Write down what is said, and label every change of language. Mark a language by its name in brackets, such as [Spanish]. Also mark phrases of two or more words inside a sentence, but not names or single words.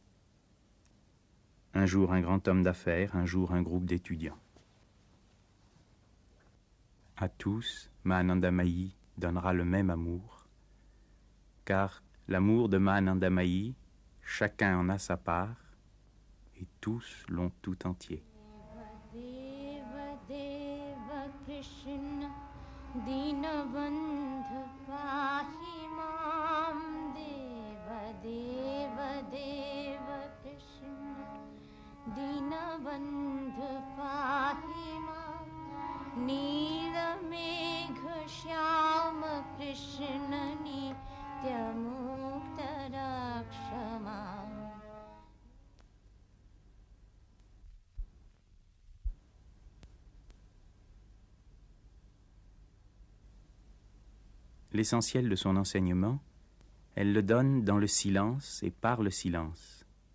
[French] Un jour, un grand homme d'affaires, un jour, un groupe d'étudiants. À tous, Mahanandamayi donnera le même amour, car l'amour de Mahanandamayi, chacun en a sa part, et tous l'ont tout entier. [Sanskrit] Deva Deva Krishna Dinabandhu Pahi Mam Deva Deva Deva Krishna Dinabandhu Pahi Mam Nila Megha Shyama Krishna Nitya Mukta Rakshama. [French] L'essentiel de son enseignement, elle le donne dans le silence et par le silence.